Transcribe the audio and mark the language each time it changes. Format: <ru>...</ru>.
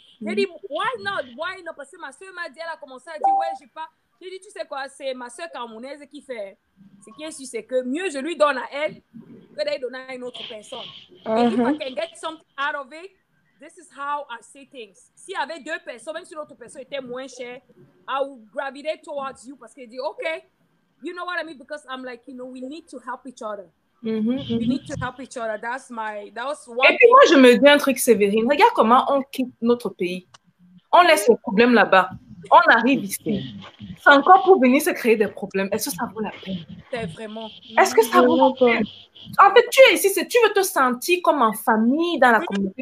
<fr>J'ai dit,</fr> <en>why not?</en> <fr>Parce que ma soeur m'a dit, elle a commencé à dire, ouais, j'ai pas. J'ai dit, tu sais quoi, c'est ma soeur camerounaise qui fait. Ce qui est sûr, c'est que mieux je lui donne à elle que d'aller donner à une autre personne.</fr> <en>Et if I can get something out of it, this is how I see things.</en> <fr>S'il y avait deux personnes, même si l'autre personne était moins chère,</fr> <en>I would gravitate towards you</en> <fr>parce qu'elle dit, OK.</fr> <en>You know what I mean? Because I'm like, we need to help each other. We need to help each other. That was one.</en> <fr>Et puis moi, je me dis un truc, Sévérine. Regarde comment on quitte notre pays. On laisse les problèmes là-bas. On arrive ici. C'est encore pour venir se créer des problèmes. Est-ce que ça vaut la peine? C'est vraiment. Est-ce que ça vaut la peine? En fait, tu es ici, tu veux te sentir comme en famille dans la communauté.</fr>